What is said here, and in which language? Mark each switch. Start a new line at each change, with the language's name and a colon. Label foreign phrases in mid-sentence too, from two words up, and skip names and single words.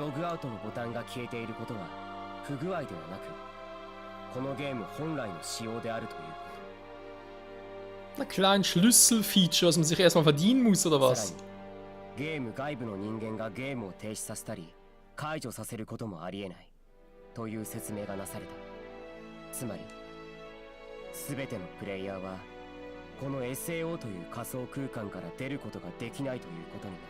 Japanese: ログアウトのボタンが消えていることは不具合ではなく、このゲーム本来の仕様であるということ。
German: Ein kleines Schlüsselfeature, was man sich erstmal verdienen muss, oder
Japanese: さら
German: was?
Japanese: にゲーム外部の人間がゲームを停止させたり解除させることもありえないという説明がなされた。つまり全てのプレイヤーはこの SAO という仮想空間から出ることができないということになる。